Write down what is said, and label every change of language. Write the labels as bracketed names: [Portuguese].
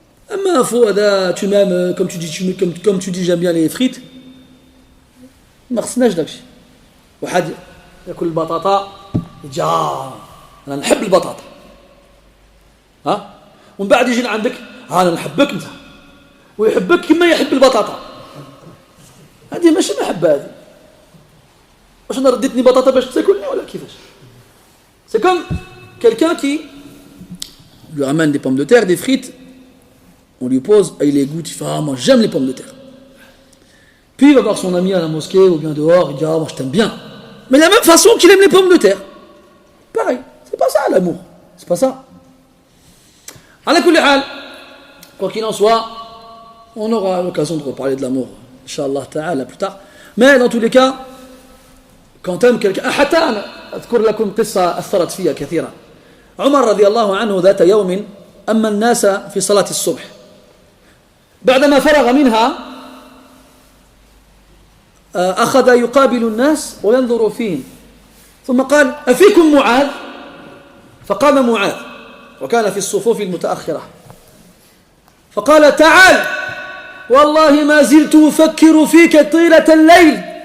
[French] Un faux, tu m'aimes, comme tu dis, j'aime bien les frites. [Arabic] ما خصناش داكشي. واحد ياكل البطاطا يجي انا نحب البطاطا. ومن بعد يجي عندك انا نحبك انت ويحبك كما يحب البطاطا. هذه ماشي محبه هذه. واش انا رديتني بطاطا باش تاكلني ولا كيفاش؟ [French] C'est comme quelqu'un qui lui ramène des pommes de terre, des frites, on lui pose, il les goûte, il fait moi j'aime les pommes de terre. Puis il va voir son ami à la mosquée ou bien dehors, il dit moi je t'aime bien. Mais de la même façon qu'il aime les pommes de terre. Pareil, c'est pas ça l'amour, c'est pas ça. [Arabic] Ala kulli hal, [French] quoi qu'il en soit, on aura l'occasion de reparler de l'amour, Inch'Allah ta'ala, plus tard. Mais dans tous les cas, quand t'aimes quelqu'un, [Arabic] حتى أنا أذكر لكم قصة أثرت فيها كثيرا. عمر رضي الله عنه ذات يوم أما الناس في صلاة الصبح. بعدما فرغ منها أخذ يقابل الناس وينظر فيهم ثم قال أفيكم معاذ؟ فقام معاذ وكان في الصفوف المتأخرة فقال تعال والله ما زلت أفكر فيك طيلة الليل.